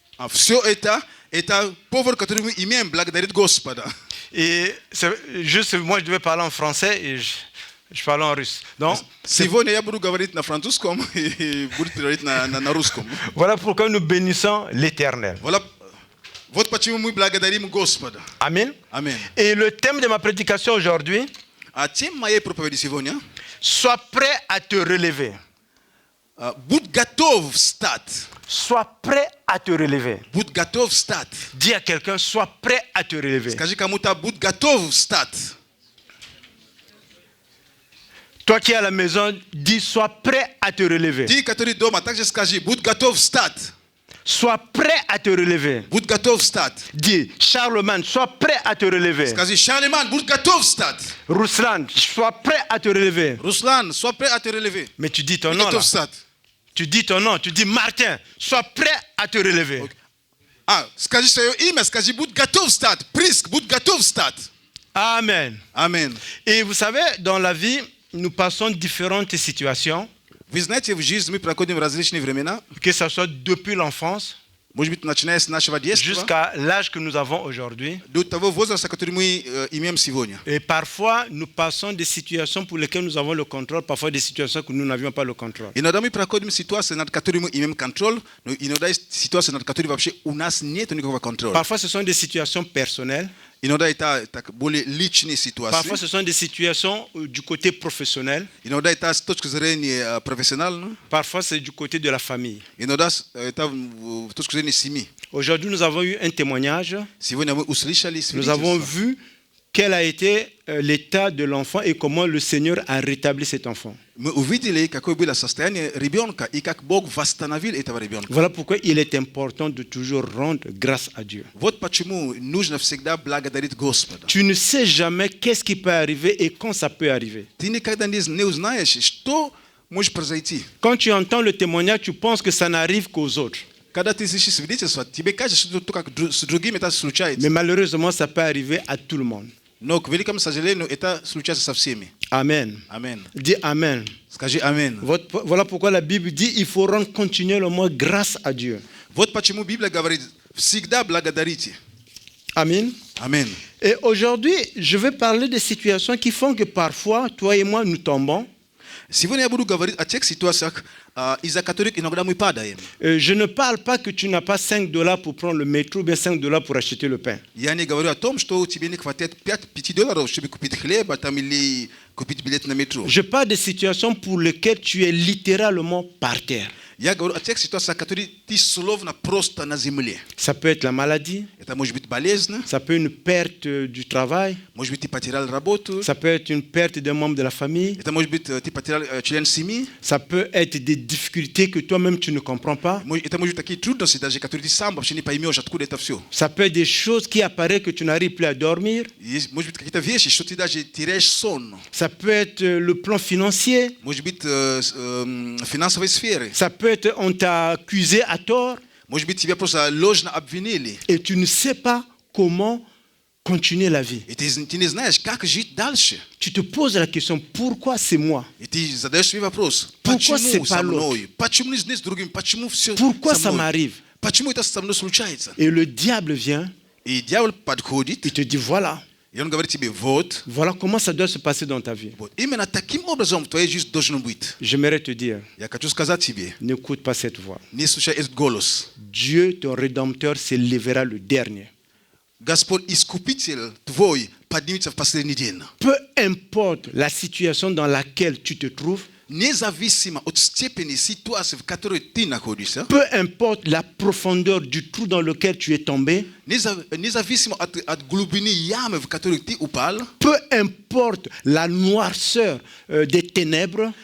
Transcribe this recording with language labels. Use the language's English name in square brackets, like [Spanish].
[Russian] Все это повод, который имеем благодарить Господа. [French] Et juste moi je devais parler en français et je parle en russe. Donc [Russian] Сегодня я буду говорить на французском и буду говорить на русском. [French] voilà pourquoi nous bénissons l'Éternel. Voilà. [Russian] Вот почему мы благодарим Господа. [French] Amen. [Russian] Amen. [French] Et le thème de ma prédication aujourd'hui, [Russian] А тем моей проповеди сегодня [French] sois prêt à te relever. [Russian] будь готов встать. [French] Sois prêt à te relever. [Russian] Будь готов встать. [French] Dis à quelqu'un, sois prêt à te relever. [Russian] Скажи кому-то, будь готов встать. [French] Toi qui es à la maison, dis, sois prêt à te relever. [Russian] Ты, который дома, также скажи, будь готов встать. [French] Sois prêt à te relever. [Russian] Будь готов встать. [French] Dis, Charlemagne, sois prêt à te relever. [Russian] Скажи, Шарлеман, будь готов встать. [French] Ruslan, sois prêt à te relever. Руслан, sois prêt à te relever. Mais tu dis ton [Russian] Будь [French] nom là. [Russian] готов встать. [French] Tu dis ton nom, tu dis Martin, sois prêt à te relever. [Russian] Скажи свое имя, скажи, будь готов встать. Приск, будь готов встать. [French] Amen. [Russian] Amen. [French] Et vous savez, dans la vie, nous passons différentes situations, [Russian] Вы знаете, в жизни мы проходим различные времена. [French] que ce soit depuis l'enfance [Russian] Может быть, начиная с нашего детства [French] jusqu'à l'âge que nous avons aujourd'hui. [Russian] до того возраста, который мы имеем сегодня. [French] Et parfois, nous passons des situations pour lesquelles nous avons le contrôle, parfois des situations que nous n'avions pas le contrôle. [Russian] Иногда мы проходим ситуации, над которыми мы имеем контроль, но иногда есть ситуации, над которыми вообще у нас нет никакого контроля. [French] Parfois, ce sont des situations personnelles. [Russian] Иногда это более личные ситуации. [French] Parfois, ce sont des situations du côté professionnel. [Russian] Иногда это с точки зрения профессиональной. [French] Parfois, c'est du côté de la famille. [Russian] Иногда это с точки зрения семьи. [French] Aujourd'hui, nous avons eu un témoignage. [Russian] Сегодня мы услышали [French] Nous avons [Russian] свидетельство. [French] vu quel a été l'état de l'enfant et comment le Seigneur a rétabli cet enfant. [Russian] Мы увидели, какое было состояние ребенка и как Бог восстановил этого ребенка. [French] Voilà pourquoi il est important de toujours rendre grâce à Dieu. [Russian] Вот почему нужно всегда благодарить Господа. [French] Tu ne sais jamais qu'est-ce qui peut arriver et quand ça peut arriver. [Russian] Ты никогда не узнаешь, что может произойти. [French] Quand tu entends le témoignage, tu penses que ça n'arrive qu'aux autres. [Russian] Когда ты слышишь свидетельство, тебе кажется, что только с другими это случается. [French] Mais malheureusement, ça peut arriver à tout le monde. [Russian] Но, к великому сожалению, это случается со всеми. [French] Amen. [Russian] Amen. [French] Dis Amen. [Russian] Скажи Amen. [French] Voilà pourquoi la Bible dit il faut rendre continuellement grâce à Dieu. [Russian] Вот почему Библия говорит, всегда благодарите. [French] Amen. [Russian] Amen. [French] Et aujourd'hui, je vais parler des situations qui font que parfois, toi et moi, nous tombons. [Russian] Сегодня я буду говорить о тех ситуациях, из-за которых иногда мы падаем. [French] Je ne parle pas que tu n'as pas $5 pour prendre le métro ou bien $5 pour acheter le pain. [Russian] Я не говорю о том, что тебе не хватает $5, чтобы купить хлеба там, или купить билет на метро. [French] Je parle des situations pour lesquelles tu es littéralement par terre. [Russian] Я говорю о тех ситуациях, которые ты словно просто на земле. [French] Ça peut être la maladie, [Russian] Это может быть болезнь, [French] ça peut être une perte du travail, [Russian] может быть, ты потерял работу, [French] ça peut être une perte d'un membre de la famille, [Russian] это может быть, ты потерял член семьи, [French] ça peut être des difficultés que toi-même tu ne comprends pas, [Russian] это может быть такие трудности даже, которые ты сам вообще не поймешь, откуда это все. [French] ça peut être des choses qui apparaissent que tu n'arrives plus à dormir, [Russian] Есть, может быть, какие-то вещи, что ты даже теряешь сон. [French] ça peut être le plan financier, [Russian] Может быть, финансовой сферы. [French] ça peut fait, on t'a accusé à tort [Russian] Может быть, тебя просто ложно обвинили. [French] et tu ne sais pas comment continuer la vie. [Russian] И ты не знаешь, как жить дальше. [French] Tu te poses la question, pourquoi c'est moi? [Russian] И ты задаешь себе вопрос, [French] Pourquoi c'est [Russian] почему [French] pas [Russian] со [French] l'autre? [Russian] мной? Почему не с другим? Почему все [French] Pourquoi [Russian] со [French] ça [Russian] мной? [French] m'arrive? [Russian] Почему это со мной случается? [French] Et le diable vient, [Russian] И дьявол подходит, [French] il te dit, voilà, [Russian] и он говорит тебе, вот, [French] voilà comment ça doit se passer dans ta vie. [Russian] вот именно таким образом в твоей жизни должно быть. [French] J'aimerais te dire, [Russian] Я хочу сказать тебе, [French] n'écoute pas cette voix. [Russian] не слушай этот голос. [French] Dieu, ton Rédempteur, s'élèvera le dernier. [Russian] Господь, Искупитель твой, поднимется в последний день. [French] Peu importe la situation dans laquelle tu te trouves, [Russian] Независимо от степени ситуации, в которой ты находишься, [French] peu importe la profondeur du trou dans lequel tu es tombé, [Russian] независимо от глубины ямы, в которой ты упал, [French] peu importe la noirceur des ténèbres,